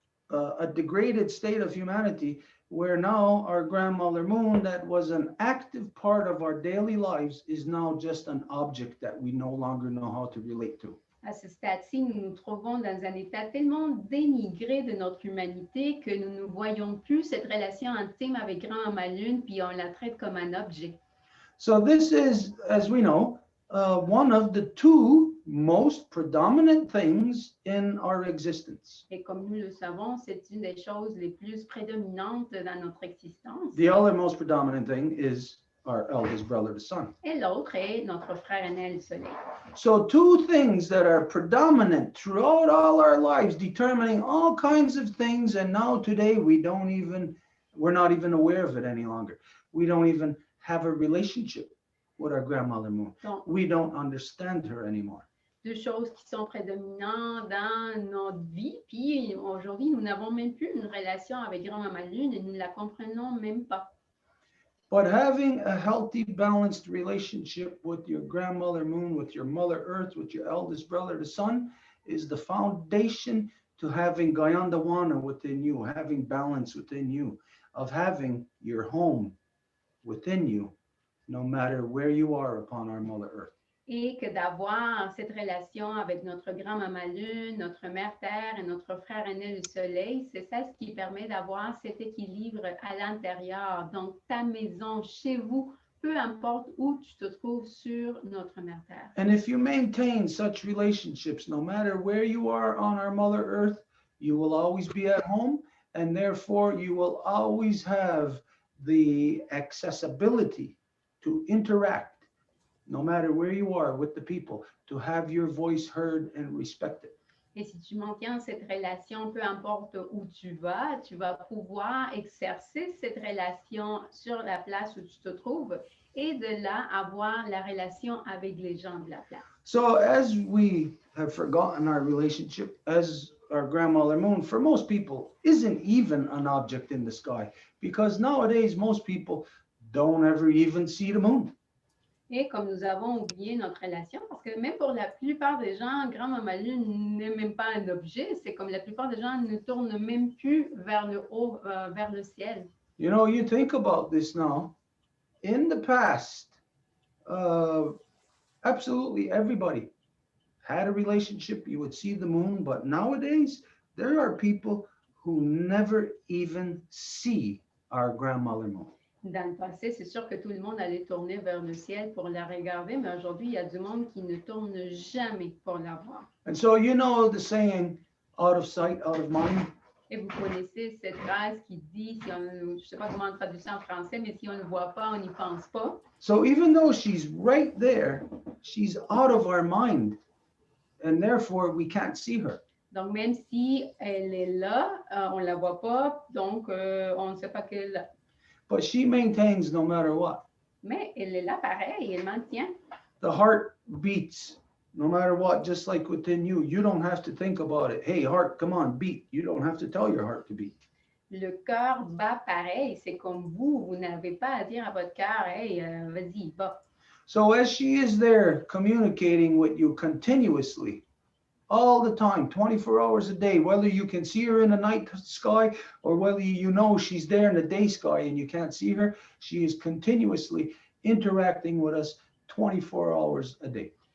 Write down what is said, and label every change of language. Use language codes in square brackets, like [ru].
[en] a degraded state of humanity where now our grandmother moon that was an active part of our daily lives is now just an object that we no longer know how to relate to. [fr] À ce stade-ci, nous nous trouvons dans un état tellement dénigré de notre humanité que nous ne voyons plus cette relation intime avec Grand-Maman Lune, puis on la traite comme un objet. [en] So this is, as we know, one of the two most predominant things in our existence. [fr] Et comme nous le savons, c'est une des choses les plus prédominantes dans notre existence. [en] The other most predominant thing is our eldest brother, the sun. [fr] Et l'autre est notre frère aîné, le soleil. [en] So two things that are predominant throughout all our lives, determining all kinds of things, and now today we're not even aware of it any longer. We don't even have a relationship with our grandmother moon. [fr] Donc, [en] we don't understand her anymore. [fr] Deux choses qui sont prédominantes dans notre vie, puis aujourd'hui, nous n'avons même plus une relation avec Grand-Maman Lune et nous ne la comprenons même pas. [en] But having a healthy, balanced relationship with your grandmother moon, with your mother earth, with your eldest brother, the sun, is the foundation to having Gayandawana within you, having balance within you, of having your home within you, no matter where you are upon our mother earth. [fr] Et que d'avoir cette relation avec notre grand-maman Lune, notre mère Terre et notre frère aîné le Soleil, c'est ça ce qui permet d'avoir cet équilibre à l'intérieur. Donc, ta maison, chez vous, peu importe où tu te trouves sur notre mère Terre. [en] And if you maintain such relationships, no matter where you are on our mother earth, you will always be at home, and therefore you will always have the accessibility to interact, no matter where you are with the people, to have your voice heard and respected. [fr] Et si tu maintiens cette relation, peu importe où tu vas pouvoir exercer cette relation sur la place où tu te trouves et de là avoir la relation avec les gens de la place. [en] So as we have forgotten our relationship, as our grandmother moon, for most people, isn't even an object in the sky, because nowadays most people don't ever even see the moon. [fr] Et comme nous avons oublié notre relation, parce que même pour la plupart des gens, Grand-Maman Lune n'est même pas un objet, c'est comme la plupart des gens ne tournent même plus vers le haut, vers le ciel. [en] You know, you think about this now. In the past, absolutely everybody had a relationship. You would see the moon, but nowadays there are people who never even see our grandmother moon. [fr] Dans le passé, c'est sûr que tout le monde allait tourner vers le ciel pour la regarder, mais aujourd'hui, il y a du monde qui ne tourne jamais pour la voir. [en] And so you know the saying, out of sight, out of mind. [fr] Et vous connaissez cette phrase qui dit, si on, je ne sais pas comment on traduit ça en français, mais si on ne voit pas, on n'y pense pas. [en] So even though she's right there, she's out of our mind, and therefore we can't see her. [fr] Donc, même si elle est là, on ne la voit pas, donc on ne sait pas qu'elle est là. [en] But she maintains no matter what. [fr] Mais elle est là pareil, elle maintient. [en] The heart beats no matter what, just like within you. You don't have to think about it. Hey, heart, come on, beat. You don't have to tell your heart to beat. [fr] Le cœur bat pareil, c'est comme vous n'avez pas à dire à votre cœur, hey, vas-y, bat. [en] So as she is there communicating with you continuously, all the time, 24 hours a day, whether you can see her in the night sky or whether you know she's there in the day sky and you can't see her, she is continuously interacting with us 24 hours a day.